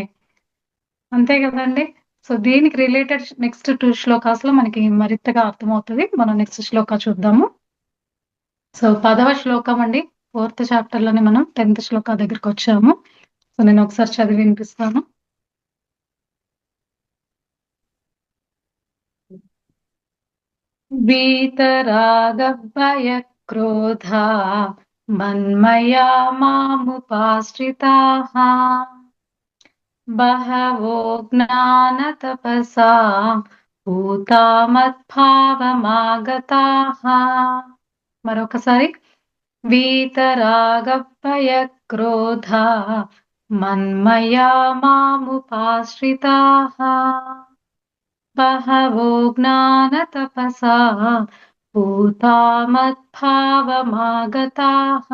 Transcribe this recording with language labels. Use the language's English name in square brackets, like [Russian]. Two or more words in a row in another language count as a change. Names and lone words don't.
[Telugu] అంతే గదండీ! సో, దీనికి [English] related next [Telugu] 2 శ్లోకాస్‌లో మనకి మరింతగా అర్థమవుతది. మనం నెక్స్ట్ శ్లోక చూద్దాము. సో, 10వ శ్లోకం అండి. 4థ్ చాప్టర్‌లోనే మనం 10థ్ శ్లోక దగ్గరికొచ్చాము. సో, నేను ఒకసారి చదివి వినిపిస్తాను. [Sanskrit] वीतरागभयक्रोधा मन्मया मामुपाश्रिताः बहवो ज्ञानतपसा पूता मत्भावमागताः మరొకసారి వీతరాగభయక్రోధా మన్మయా మాముపాశ్రితాः బహవో జ్ఞానతపసా పూతా మద్భావమాగతాః.